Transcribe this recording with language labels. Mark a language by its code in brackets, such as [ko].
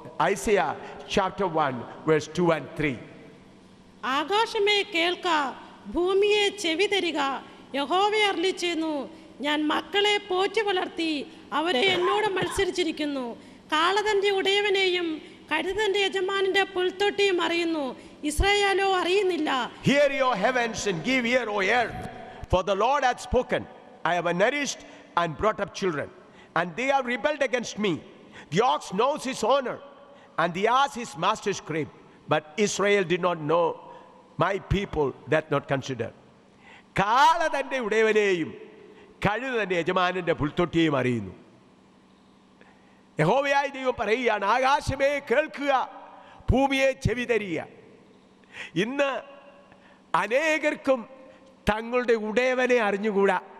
[en] Isaiah chapter 1 verse 2 and 3. [ml] ആകാശമേ കേൾക്ക, ഭൂമിയെ ചെവി തരിക, യഹോവ അരുളിച്ചെയ്യുന്നു, ഞാൻ മക്കളെ പോറ്റി വളർത്തി അവരെ എന്നോട് മത്സരിച്ചിരിക്കുന്നു. കാളതന്റെ ഉടയവനെയും കഴുതന്റെ യജമാനന്റെ പുൽത്തൊട്ടിയും അറിയുന്നു, ഇസ്രായേലോ അറിയുന്നില്ല. [en] Hear your heavens and give ear, O earth, for the Lord hath spoken. I have nourished and brought up children, and they have rebelled against me. The ox knows his owner, and the ass his master's crib, but Israel did not know, my people that not consider. [ml] കാള തൻ്റെ ഉടയവനെയും കഴുത തൻ്റെ യജമാനൻ്റെ പുൽത്തൊട്ടിയെയും അറിയുന്നു. യഹോവയായ ദൈവം പറയുകയാണ്, ആകാശമേ കേൾക്കുക, ഭൂമിയെ ചെവി തരിക. ഇന്ന് അനേകർക്കും തങ്ങളുടെ ഉടയവനെ അറിഞ്ഞുകൂടാ.